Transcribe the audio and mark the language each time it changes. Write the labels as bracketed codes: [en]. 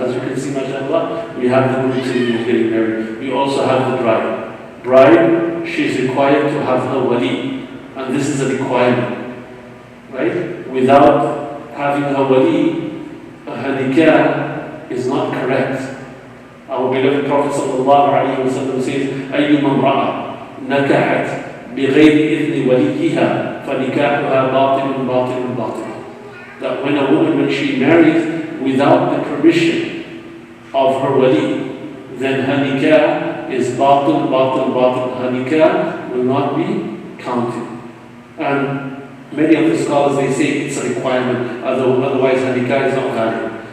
[en] As you can see, mashallah, we have the Muslims getting married. We also have the bride. Bride, she's required to have her wali. And this is a requirement. Right? Without having her wali, her nikah is not correct. Our beloved Prophet ﷺ says, [ar] أَيُّمَا امْرَأَةٍ نَكَحَتْ بغير إذن وليها فنكاحها باطل باطل باطل. [en] That when a woman, when she marries without the permission of her wali, then her nikah is batil, batil, batil. Her nikah will not be counted. And many of the scholars, they say it's a requirement, otherwise her nikah is not valid.